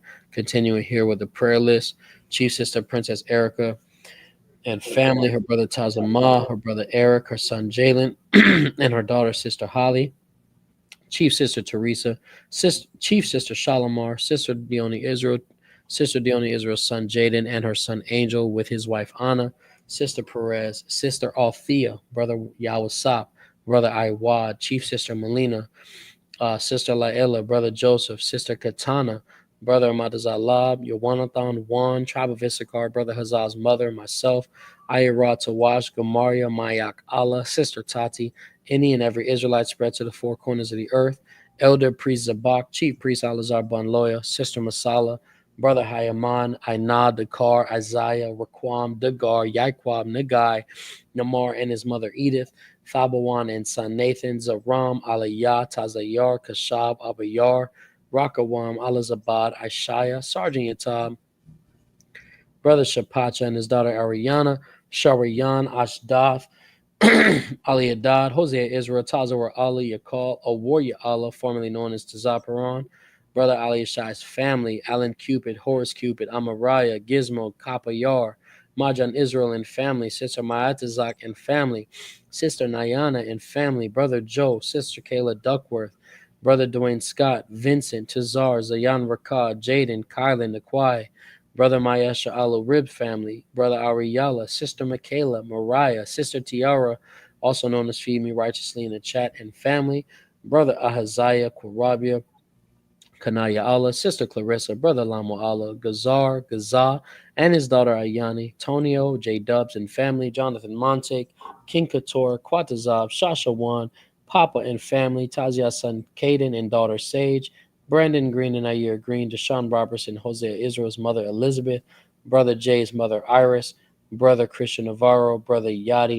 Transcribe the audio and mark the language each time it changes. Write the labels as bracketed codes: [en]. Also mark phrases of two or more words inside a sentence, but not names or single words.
[en] Continuing here with the prayer list, Chief Sister Princess Erica and family, her brother Tazama, her brother Eric, her son Jalen, and her daughter Sister Holly, Chief Sister Teresa, Chief Sister Shalimar, Sister Dione Israel, Sister Dione Israel's son Jaden, and her son Angel with his wife Anna, Sister Perez, Sister Althea, Brother Yawasap, Brother Iwad, Chief Sister Melina, Sister Laela, Brother Joseph, Sister Katana, Brother Ahmataza Lab, Yahawanathan Ban, Tribe of Issachar, Brother Hazaz's mother, myself, Ayara Tawash, Gamaria, Mayak Allah, Sister Tati, any and every Israelite spread to the four corners of the earth, Elder Priest Zabak, Chief Priest Ahmataza Ban Lawya, Sister Masala, Brother Hayaman, Ainad, Dakar, Isaiah, Raquam, Dagar, Yaquab, Nagai, Namar, and his mother Edith, Fabawan and son Nathan, Zaram, Aliyah, Tazayar, Kashab, Abayar, Rakawam, Alazabad, Aishaya, Sergeant Yatab, Brother Shapacha and his daughter Ariana, Shariyan, Ashdath, Ali Adad, Hosea Israel, Tazawar Ali, Yakal, a warrior Allah, formerly known as Tazaparan, Brother Ali Shai's family, Alan Cupid, Horace Cupid, Amariah, Gizmo, Kapayar, Majan Israel and family, Sister Mayatazak and family, Sister Nayana and family, Brother Joe, Sister Kayla Duckworth, Brother Dwayne Scott, Vincent, Tazar, Zayan Rakad, Jaden, Kylan, Nakwai, Brother Mayesha Alu Rib family, Brother Ariella, Sister Michaela, Mariah, Sister Tiara, also known as Feed Me Righteously in the chat, and family, Brother Ahaziah, Kwarabia, Kanaya Allah, Sister Clarissa, Brother Lamo Allah, Gazar, Gazah, and his daughter Ayani, Tonio, J Dubs and family, Jonathan Montek, King Couture, Quatazab, Shasha Wan, Papa and family, Tazia's son Caden and daughter Sage, Brandon Green and Ayer Green, Deshaun Robertson, Hosea Israel's mother Elizabeth, Brother Jay's mother Iris, Brother Christian Navarro, Brother Yadi.